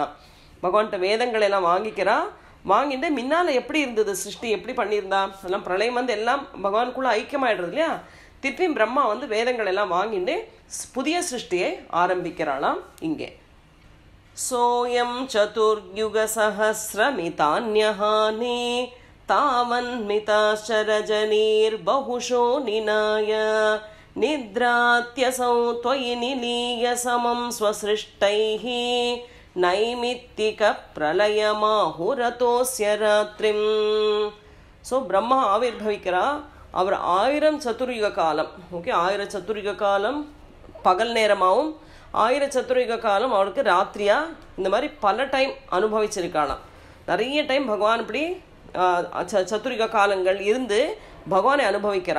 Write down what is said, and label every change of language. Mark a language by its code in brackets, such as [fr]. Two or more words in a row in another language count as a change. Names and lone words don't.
[ta] பகவான்கிட்ட வேதங்களை எல்லாம் வாங்கிக்கிறா. வாங்கிட்டு முன்னால் எப்படி இருந்தது சிருஷ்டி, எப்படி பண்ணியிருந்தா, அதெல்லாம் பிரளயம் வந்து எல்லாம் பகவானுக்குள்ள ஐக்கியமாயிடுறது இல்லையா. திருப்பியும் பிரம்மா வந்து வேதங்கள் எல்லாம் வாங்கிட்டு புதிய சிருஷ்டியை ஆரம்பிக்கிறாளாம் இங்கே. [sa] सोयं चतुर्युग सहस्रमितान्यहानि तावन्मिताश्चरजनीर्बहुशो निनाय निद्रात्यसौ त्वयि निलीय समं स्वसृष्टैः नैमित्तिकप्रलयमाहुरतोऽस्य रात्रिम्. [ta] ஸோ பிரம்மா ஆவிர்பவிக்கிறா. அவர் 1000 சதுர்யுக காலம், ஓகே, 1000 சதுர்யுக காலம் பகல் நேரமாகவும் 1000 சதுர்யுக காலம் அவளுக்கு ராத்திரியா, இந்த மாதிரி பல டைம் அனுபவிச்சிருக்காளாம். நிறைய டைம் பகவான் இப்படி சதுரிக காலங்கள் இருந்து பகவானை அனுபவிக்கிறா.